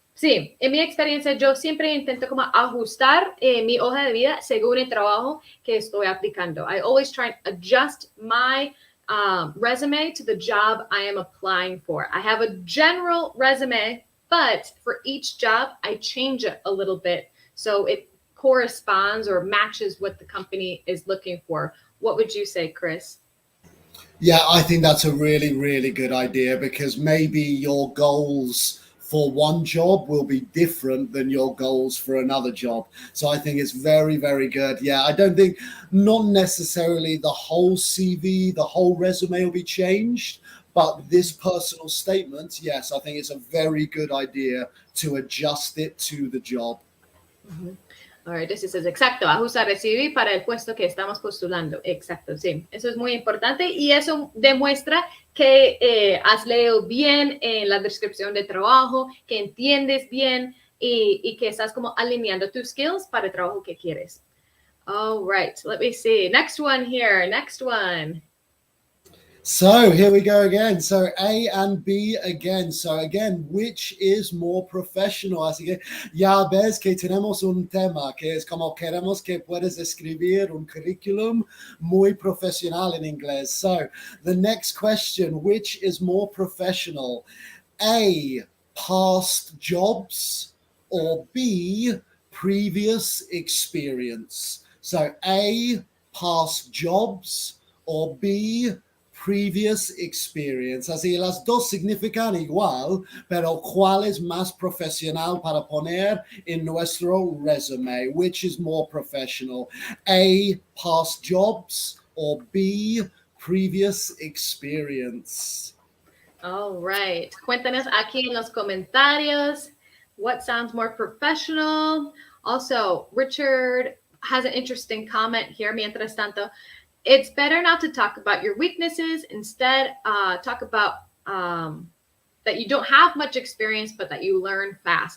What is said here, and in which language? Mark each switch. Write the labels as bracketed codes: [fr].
[es] Sí, en mi experiencia yo siempre intento como ajustar mi hoja de vida según el trabajo que estoy aplicando. [en] I always try and adjust my resume to the job I am applying for. I have a general resume, but for each job, I change it a little bit so it corresponds or matches what the company is looking for. What would you say, Chris? Yeah, I think that's a really, really good idea, because maybe your goals for one job will be different than your goals for another job. So I think it's very, very good. Yeah, I don't think, not necessarily the whole CV, the whole resume will be changed, but this personal statement, yes, I think it's a very good idea to adjust it to the job. Mm-hmm. All right, this is [es] exacto, ajustar el CV para el puesto que estamos postulando. Exacto, sí. Eso es muy importante y eso demuestra que has leído bien la descripción de trabajo, que entiendes bien y que estás como alineando tus skills para el trabajo que quieres. [en] All right, let me see. Next one here. Next one. So here we go again. So A and B again. So again, which is more professional? [es] Así que ya ves que tenemos un tema que es como queremos que puedas escribir un currículum muy profesional en inglés. [en] So the next question, which is more professional? A, past jobs, or B, previous experience? So A, past jobs, or B, previous experience. [es] Así las dos significan igual, pero ¿cuál es más profesional para poner en nuestro resume? [en] Which is more professional? A, past jobs, or B, previous experience? All right. [es] Cuéntanos aquí en los comentarios [en] what sounds more professional. Also, Richard has an interesting comment here. [es] Mientras tanto, [en] it's better not to talk about your weaknesses. Instead, talk about that you don't have much experience, but that you learn fast.